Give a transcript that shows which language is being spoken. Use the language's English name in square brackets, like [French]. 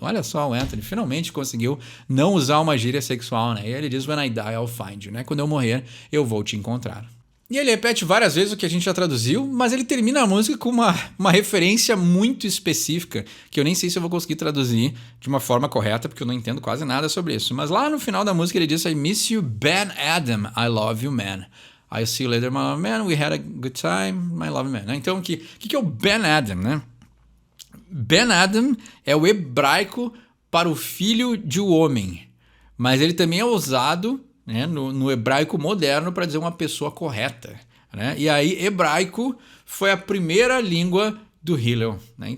[Portuguese] Olha só, o Anthony finalmente conseguiu não usar uma gíria sexual, né? E ele diz, [English] when I die, I'll find you, [Portuguese] né? Quando eu morrer, eu vou te encontrar. E ele repete várias vezes o que a gente já traduziu, mas ele termina a música com uma referência muito específica, que eu nem sei se eu vou conseguir traduzir de uma forma correta, porque eu não entendo quase nada sobre isso. Mas lá no final da música ele diz, [English] I miss you, Ben Adam, I love you, man. I'll see you later, my love man, we had a good time, my love man. [Portuguese] Então, o que é o Ben Adam, né? Ben Adam é o hebraico para o filho de um homem, mas ele também é usado, né, no hebraico moderno para dizer uma pessoa correta, né? E aí hebraico foi a primeira língua do Hillel, né?